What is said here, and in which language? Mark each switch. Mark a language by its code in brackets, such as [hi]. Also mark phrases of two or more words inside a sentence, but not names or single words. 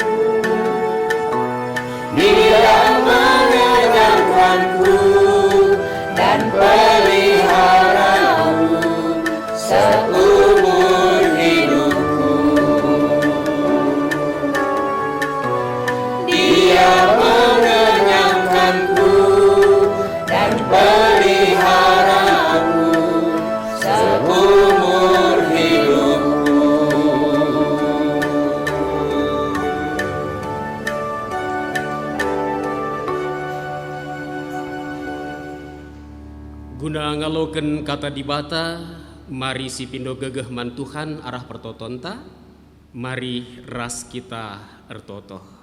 [id] Dia menyenangkanku dan peliharaku seumur hidupku. Dia mengenyangkanku dan peliharaku seumur hidupku. [btx] Guna ngaloken kata dibata, mari si pindo gegeh man Tuhan arah pertotonta, mari ras kita ertoto.